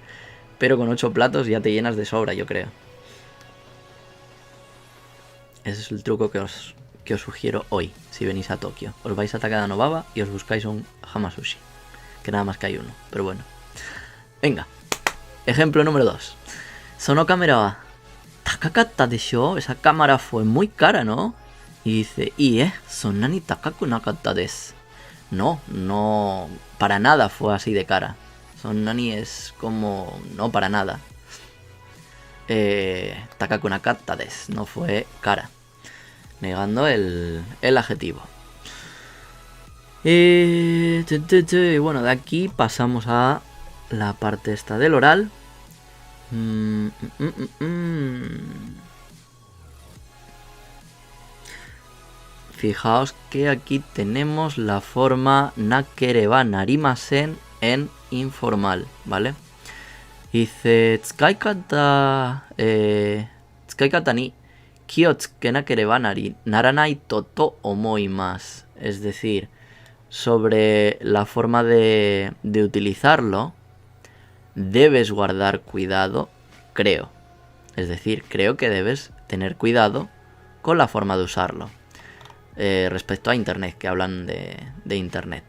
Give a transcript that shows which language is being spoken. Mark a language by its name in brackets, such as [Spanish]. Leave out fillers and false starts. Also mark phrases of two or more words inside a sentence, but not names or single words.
[Spanish] Pero con 8 platos ya te llenas de sobra, yo creo. Ese es el truco que os sugiero hoy, si venís a Tokio. Os vais a Takada-no-Baba y os buscáis un Hamasushi. Que nada más que hay uno, pero bueno. Venga, ejemplo número 2. [Japanese] そのカメラは高かったでしょう. [Spanish] Esa cámara fue muy cara, ¿no? Y dice, [Japanese] そんなに高くなかったです. [Spanish] No, para nada fue así de cara. [Japanese] そんなに [Spanish] es como no para nada. [Japanese] 高くなかったです, [Spanish] no fue cara. Negando el adjetivo. Y bueno, de aquí pasamos a la parte esta del oral. Fijaos que aquí tenemos la forma [Japanese] なければなりません [Spanish] en informal, ¿vale? [Japanese] Dice 使い方に気をつけなければならないと思います. [Spanish] Es decir, sobre la forma de utilizarlo, debes guardar cuidado, creo. Es decir, creo que debes tener cuidado con la forma de usarlo. Respecto a internet, que hablan de internet.